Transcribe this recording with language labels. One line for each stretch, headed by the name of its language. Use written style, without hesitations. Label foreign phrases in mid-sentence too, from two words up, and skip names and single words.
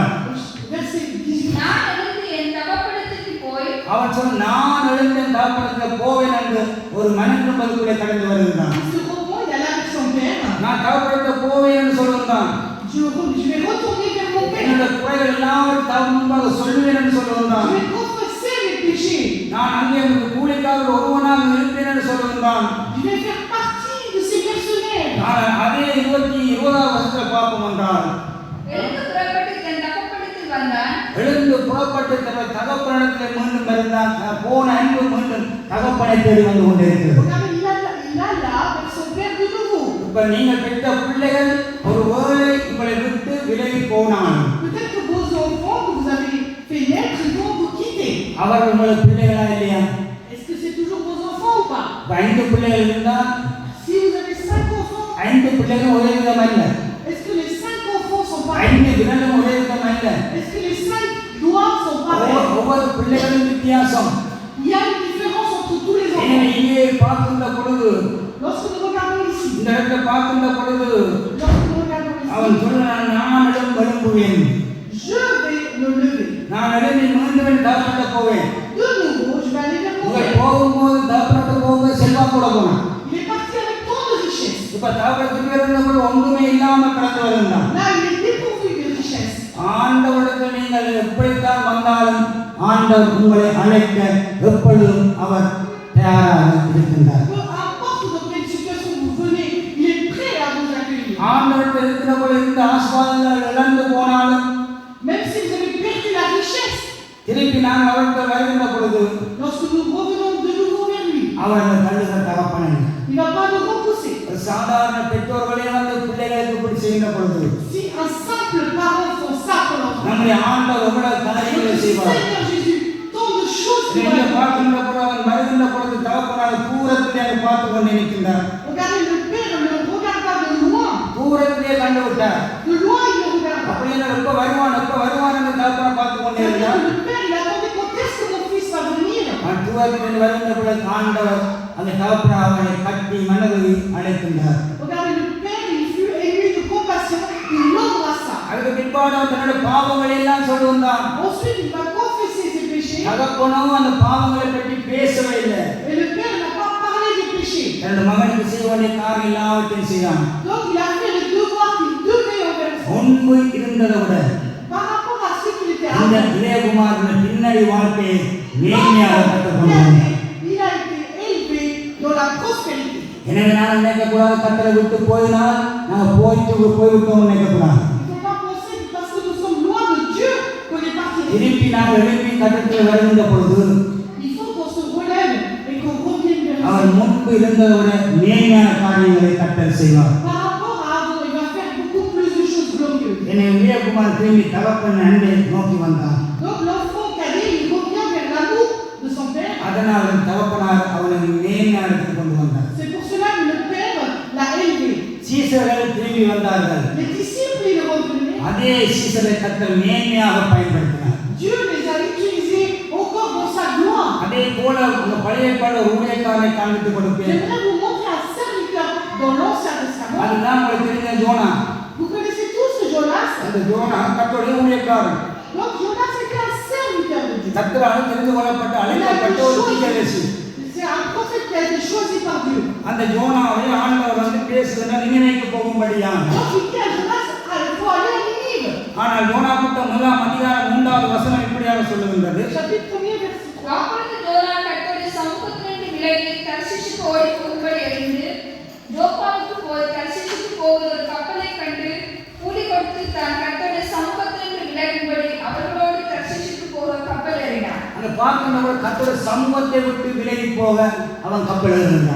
French: Verset 18.
Tamil: நான் எழுந்து என் தகப்பனிடத்துக்கு போய் அவன் சொன்ன, நான் எழுந்தேன் தகப்பனிடத்தில் போவேன் என்று ஒரு மனம் திரும்பதுக்குள்ளே கடந்து வருகின்றான்.
French: Il se reprend, il alla avec son père.
Tamil: நான் தகப்பனிடத்தில் போவேன் என்று சொல்லுகின்றான்.
French: Je vais retourner vers mon père.
Tamil: என்னுடைய குறைகள் எல்லாவற்றையும் தகப்பன் முன்பாக சொல்லுவேன் என்று சொல்லுகின்றான்.
French: Je vais confesser mes péchés.
Tamil: நான் அங்கே உங்களுக்கு கூலிக்காரர் ஒருவனாக இருப்பேன் என்று சொல்லுகின்றான்.
French: Je vais faire partie de ces mercenaires.
Tamil: நான் அதே 20வது வசனத்தில் பார்ப்போம் என்றால், எழுந்து புறப்பட்டு தன் தகப்பனிடத்தில் வந்தான். எழுந்து புறப்பட்டு தன் தகப்பனிடத்தில் மீண்டும் இருந்தான். போன அன்பு மீண்டும் தகப்பனை தேடி வந்து கொண்டிருக்கிறது.
French: Regardez, il alla avec son père de nouveau.
Tamil: இப்ப நீங்கள் பெற்ற பிள்ளைகள் ஒரு வேளை உங்களை விட்டு விலகி போனான்.
French: Peut-être que vos enfants que vous avez fait naître, ils vont vous quitter.
Tamil: அவர்கள் உங்களுக்கு பிள்ளைகளா இல்லையா?
French: Est-ce que c'est toujours vos enfants ou pas?
Tamil: இப்ப 5 பிள்ளைகள் இருந்தால்
French: Si vous avez 5 enfants,
Tamil: 5 பிள்ளைகள் ஒரே விதம் அல்ல.
French: est-ce que les 5 enfants sont pareils?
Tamil: 5 விரலும் ஒரே விதம் அல்ல.
French: Est-ce que les 5 doigts sont pareils?
Tamil: ஒவ்வொரு பிள்ளைகளும் வித்தியாசம்.
French: Il y a une différence entre tous les
Tamil: எனவே
French: enfants.
Tamil: இங்கே பார்க்கின்ற பொழுது,
French: Lorsque nous regardons ici,
Tamil: இந்த இடத்துல பார்க்கின்ற பொழுது
French: lorsque nous regardons
Tamil: அவன்
French: ici,
Tamil: சொல்றான், நான் எழும்புவேன்,
French: je vais me lever.
Tamil: நான் எழும்பி மீண்டும் தகப்பனிட போவேன்.
French: De nouveau, je vais aller vers mon
Tamil: உங்கள்
French: père.
Tamil: போகும்போது தகப்பனிட போகும்போது செல்வா கூட போனான்.
French: Il est parti avec tant de richesses.
Tamil: இப்ப தகப்பனுக்கு இருந்தபோது ஒன்றுமே இல்லாம கடந்து வருகிறான்.
French: Là, il est dépourvu de richesses.
Tamil: ஆண்டவரிடத்தில் நீங்கள் எப்படித்தான் வந்தாலும் ஆண்டவர் உங்களை அழைக்க எப்பொழுதும் அவர் தயாராக இருக்கின்றார்.
French: Peu importe dans quelle situation vous venez, il est prêt à vous accueillir.
Tamil: ஆண்டவரிடத்தில் இருக்கிற பொழுது இந்த ஆசீர்வாதங்கள் இழந்து போனாலும்
French: Même si vous avez perdu la richesse,
Tamil: திருப்பி நாங்கள் அவரிடத்தில் வருகின்ற பொழுது
French: lorsque nous revenons de nouveau vers lui,
Tamil: அவர்கள் தள்ளுகிற தகப்பனை
French: il ne va pas nous repousser.
Tamil: ஒரு சாதாரண பெற்றோர்களே வந்து பிள்ளைகளுக்கு இப்படி செய்கின்ற பொழுது
French: Si un simple parent font ça pour l'enfant,
Tamil: நம்முடைய ஆண்டவர் எவ்வளவு காரியங்களை
French: notre
Tamil: செய்வார்.
French: Seigneur Jésus, tant de choses qu'il
Tamil: இங்கே
French: va
Tamil: பார்க்கின்ற பொழுது அவன் வருகின்ற பொழுது தகப்பனார் தூரத்திலே அதை பார்த்து கொண்டு நிற்கின்றார்.
French: Regardez, le père ne le regarda de loin.
Tamil: தூரத்திலே கண்டு விட்டார்.
French: De loin, il le regarda.
Tamil: அப்படி என்ன எப்ப வருவான் என்று தகப்பனை பார்த்து கொண்டே இருந்தார்.
French: Le père, il attendait quand est-ce que mon fils va venir.
Tamil: அவன் தூரத்திலிருந்து வருகின்ற பொழுது ஆண்டவர் அந்த தகப்பனை அவனை கட்டி மனதை அழைக்கின்றார்.
French: Regardez, le père, il fut ému de compassion, il l'embrassa.
Tamil: அதுக்கு பிற்பாடு அவன் தன்னுடைய பாவங்களை எல்லாம் சொல்லுவான்.
French: Ensuite, il va confesser ses péchés.
Tamil: தகப்பனும் அந்த பாவங்களை பற்றி பேசவே இல்லை.
French: Et le père n'a pas parlé des péchés.
Tamil: தன்னுடைய மகனுக்கு செய்ய வேண்டிய காரியம் எல்லாவற்றையும் செய்தான்.
French: Donc, il a fait le devoir qu'il devait envers son fils.
Tamil: முன்பு இருந்ததை விட
French: Par rapport à ce qu'il était
Tamil: இந்த
French: avant,
Tamil: இளையகுமாரன் பின்னணி வாழ்க்கையை மேன்மையாக கற்றுக்கொண்டான்.
French: il a été élevé dans la prospérité.
Tamil: எனவே நான் நினைக்கக்கூடாது, கத்தரை விட்டு போயினால் நாங்கள் போய்விட்டோம் நினைக்கக்கூடாது.
French: Il ne faut pas penser que parce que nous sommes loin de Dieu qu'on est parti.
Tamil: திருப்பி நாங்கள் எழுப்பி கட்டத்தில் வருகின்ற பொழுது
French: Il faut qu'on se relève et qu'on revienne vers
Tamil: அவர்
French: lui.
Tamil: முன்பு இருந்ததை விட மேன்மையான காரியங்களை கட்டல் செய்வார்.
French: Par rapport à avant, il va faire beaucoup plus de choses glorieuses.
Tamil: எனவே இளையகுமார் திரும்பி தகப்பன் அன்பை நோக்கி வந்தார்.
French: Donc l'enfant cadet, il revient vers l'amour de son père.
Tamil: அதனால் தகப்பனார் அவனை மேன்மையான இடத்துக்கு கொண்டு வந்தார்.
French: C'est pour cela que le père l'a élevé.
Tamil: சீசர்கள் திரும்பி வந்தார்கள்.
French: Les disciples, ils revenaient.
Tamil: அதே சீசரை கத்தர் மேன்மையாக பயன்படுத்தினார்.
French: Dieu les a utilisés encore dans sa gloire.
Tamil: அதே போல அந்த பழைய ஏற்பாடு ஊழியக்காரனை காண்பித்துக் கொடுப்பேன்.
French: J'aimerais vous montrer un serviteur dans l'Ancien Testament.
Tamil: அதுதான் உங்களுக்கு தெரிஞ்ச ஜோனா.
French: Vous connaissez tous Jonas.
Tamil: அந்த ஜோனா கர்த்தருடைய ஊழியக்காரன்.
French: Donc Jonas était un serviteur de Dieu.
Tamil: கர்த்தரால் தெரிந்து கொள்ளப்பட்ட அழைக்கப்பட்ட ஒரு தீர்க்கதரிசி.
French: C'est un prophète qui a été choisi par Dieu.
Tamil: அந்த ஜோனாவை ஆண்டவர் வந்து பேசுகிறார் நினிவேக்கு போகும்படியாக.
French: Donc il dit à Jonas, il faut aller à Ninive.
Tamil: ஆனால் யோனா புத்தகம் 1:3 வசனம் இப்படியாக சொல்லுகின்றது.
French: Chapitre 1 verset 3.
Tamil: அப்பொழுது யோனா கர்த்தருடைய சமூகத்திலிருந்து விலகி தர்ஷீசுக்கு ஓடி போகும்படி எழுந்து யோப்பாவுக்கு போய் தர்ஷீசுக்கு போகிற ஒரு கப்பலை கண்டு கூலி கொடுத்து தான் கர்த்தருடைய சமூகத்திலிருந்து விலகும்படி அவர்களோடு தர்ஷீசுக்கு போகிற கப்பல் ஏறினான். அந்த பார்க்கிறவர் கர்த்தருடைய சமூகத்தை விட்டு விலகி போக அவன் கப்பல் ஏறினான்.